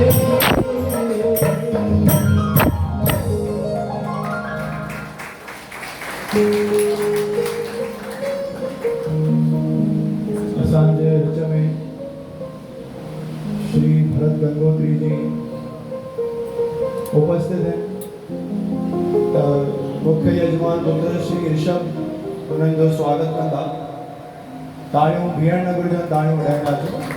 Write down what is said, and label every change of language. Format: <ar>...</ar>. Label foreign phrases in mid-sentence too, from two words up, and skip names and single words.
<sd>असांजे विच में श्री भरत गंगोत्री जी</sd> <hi>उपस्थित हैं मुख्य यजमान पुत्र</hi> <sd>श्री ऋषभ उन्हनि जो स्वागत कंदा ताड़ियों बीहण न घुरिजनि ताड़ियों वॼाईंदासीं</sd>